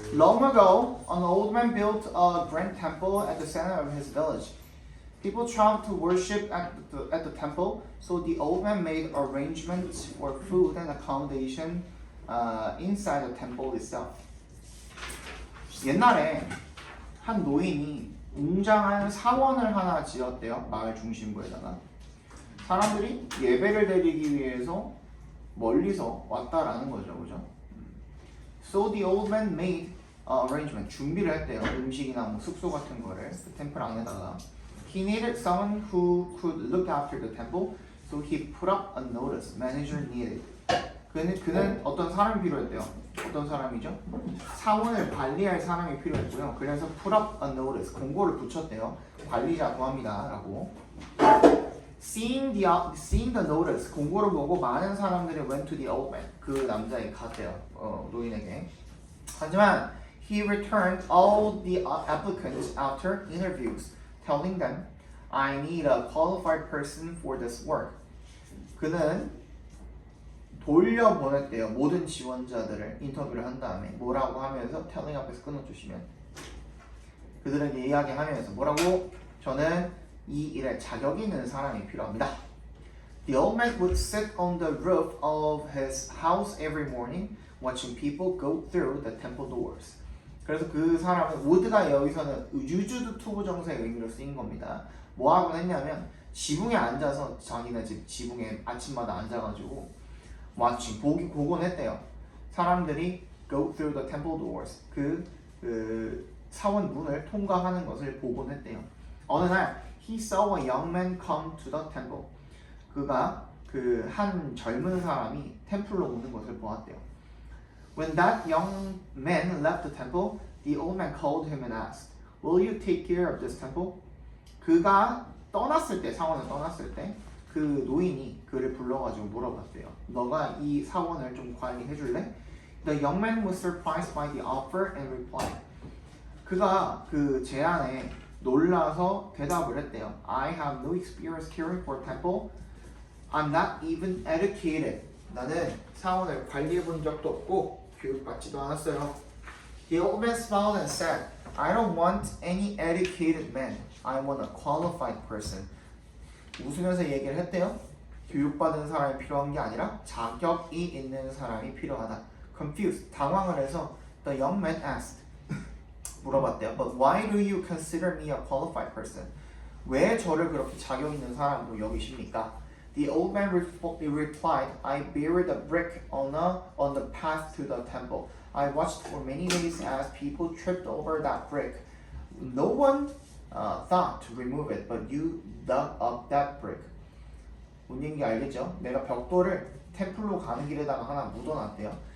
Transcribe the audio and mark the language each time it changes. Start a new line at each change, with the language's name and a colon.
English: Long ago, an old man built a grand temple at the center of his village. People traveled to worship at the temple, so the old man made arrangements for food and accommodation inside the temple itself.
Korean: 옛날에 한 노인이 웅장한 사원을 하나 지었대요. 마을 중심부에다가. 사람들이 예배를 드리기 위해서 멀리서 왔다라는 거죠. 그죠?
English: So the old man made arrangement.
Korean: 준비를 했대요. 음식이나 뭐 숙소 같은 거를 그 템플 안에다가.
English: He needed someone who could look after the temple, so he put up a notice. Manager needed.
Korean: 그는 어떤 사람이 필요했대요. 어떤 사람이죠? 사원을 관리할 사람이 필요했고요.
English: 그래서 put up a notice.
Korean: 공고를 붙였대요. 관리자 구합니다라고.
English: Seeing the notice.
Korean: 공고를 보고 많은 사람들이
English: went to the old man.
Korean: 그 남자에게 갔대요. 노인에게.
English: 하지만 he returned all the applicants after interviews, telling them, I need a qualified person for this work.
Korean: 그는 돌려보냈대요. 모든 지원자들을 인터뷰를 한 다음에 뭐라고 하면서 telling 앞에서 끊어주시면 그들에게 이야기하면서 뭐라고? 저는 이 일에 자격 있는 사람이 필요합니다.
English: The old man would sit on the roof of his house every morning watching people go through the temple doors.
Korean: 그래서 그 사람은 would가 여기서는 used to 부정사의 의미로 쓰인 겁니다. 뭐 하고 했냐면 지붕에 앉아서 자기네 집 지붕에 아침마다 앉아가지고 watching 보곤 했대요. 사람들이
English: go through the temple doors
Korean: 그 사원 문을 통과하는 것을 보곤 했대요. 어느 날
English: he saw a young man come to the temple.
Korean: 그가 그 한 젊은 사람이 템플로 오는 것을 보았대요.
English: When that young man left the temple, the old man called him and asked, "Will you take care of this temple?"
Korean: 그가 떠났을 때, 사원을 떠났을 때 그 노인이 그를 불러가지고 물어봤대요. 너가 이 사원을 좀 관리해줄래?
English: The young man was surprised by the offer and replied.
Korean: 그가 그 제안에 놀라서 대답을 했대요.
English: I have no experience caring for a temple. I'm not even educated.
Korean: 나는 사원을 관리해본 적도 없고 교육받지도 않았어요.
English: The old man smiled and said, I don't want any educated man. I want a qualified person.
Korean: 웃으면서 얘기를 했대요. 교육받은 사람이 필요한 게 아니라 자격이 있는 사람이 필요하다.
English: Confused,
Korean: 당황을 해서
English: the young man asked.
Korean: 물어봤대요.
English: But why do you consider me a qualified person?
Korean: 왜 저를 그렇게 자격 있는 사람으로 여기십니까?
English: The old man replied, I buried a brick on the path to the temple. I watched for many days as people tripped over that brick. No one thought to remove it, but you dug up that brick.
Korean: 뭔 얘기인지 알겠죠? 내가 벽돌을 템플로 가는 길에다가 하나 묻어놨대요.